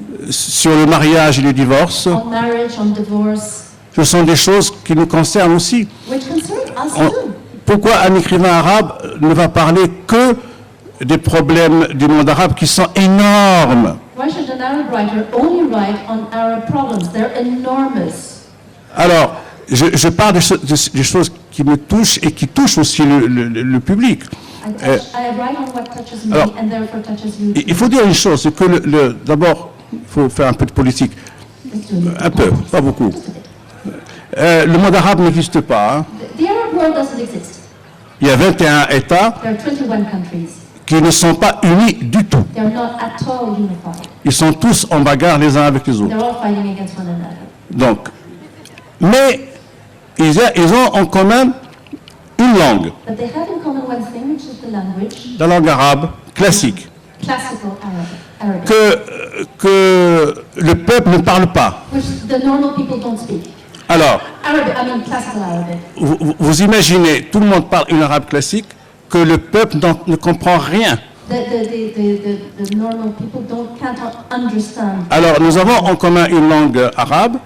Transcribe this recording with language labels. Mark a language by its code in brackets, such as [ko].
[fr] sur le mariage et le divorce. [en] on marriage, on divorce, [fr] Ce sont des choses qui nous concernent aussi. [en] which concern us [fr] On- [en] too. [fr] Pourquoi un écrivain arabe ne va parler que des problèmes du monde arabe qui sont énormes? [en] Why should an Arab writer only write on Arab problems? They're enormous. [fr] Alors, je parle des choses qui me touchent et qui touchent aussi le public. [en] I write on what touches me [fr] alors, [en] and therefore touches you. [fr] Il faut dire une chose, c'est que d'abord, il faut faire un peu de politique. [en] Let's do it. [fr] Un peu, pas beaucoup. Le monde arabe n'existe pas. Hein. [en] The Arab world doesn't exist. [fr] Il y a 21 États [en] There are 21 countries. [fr] qui ne sont pas unis du tout. [en] They're not at all unified. [fr] Ils sont tous en bagarre les uns avec les autres. [en] They're all fighting against one another. [fr] Donc, mais ils ont en commun une langue, [en] But they have in common one thing, which is the language, [fr] la langue arabe classique, [en] classical Arabic, [fr] que le peuple ne parle pas. [en] which the normal people don't speak. [fr] Alors, [en] Classical Arabic. [fr] vous imaginez, tout le monde parle une arabe classique, que le peuple ne comprend rien. [en] The normal people can't understand. [fr] Alors, nous avons en commun une langue arabe,